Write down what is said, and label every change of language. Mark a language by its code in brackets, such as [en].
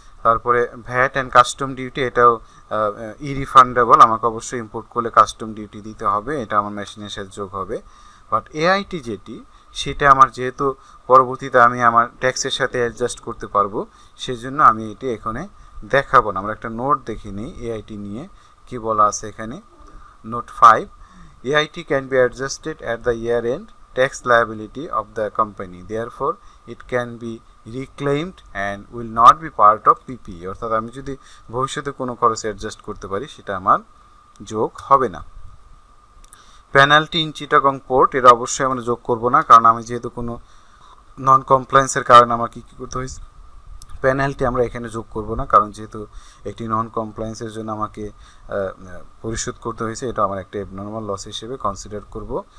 [bn] তারপরে VAT and custom duty, এটাও ইরিফান্ডেবল, আমাকে অবশ্যই ইম্পোর্ট করলে কাস্টম ডিউটি দিতে হবে, এটা আমার মেশিনের সাথে যোগ হবে। বাট এআইটি যেটি, সেটা আমার যেহেতু পরবর্তীতে আমি আমার ট্যাক্সের সাথে অ্যাডজাস্ট করতে পারবো, সেজন্য আমি এটি এখানে দেখাবো না। আমরা একটা নোট দেখে নিই এআইটি নিয়ে কি বলা আছে এখানে। [en] Note 5, AIT can be adjusted at the year end tax liability of the company, therefore it can be reclaimed and will not be part of PPE। [bn] অর্থাৎ আমি যদি ভবিষ্যতে কোনো খরচ অ্যাডজাস্ট করতে পারি, সেটা আমার যোগ হবে না। পেনাল্টি ইন চিটাগং পোর্ট, এটা অবশ্যই আমরা যোগ করব না, কারণ আমি যেহেতু কোনো নন কমপ্লায়েন্সের কারণে আমার কী করতে হয়েছে, পেনাল্টি আমরা এখানে যোগ করব না, কারণ যেহেতু একটি নন কমপ্লায়েন্সের জন্য আমাকে পরিশোধ করতে হয়েছে, এটা আমার একটা অ্যাবনর্মাল লস হিসেবে কনসিডার করব।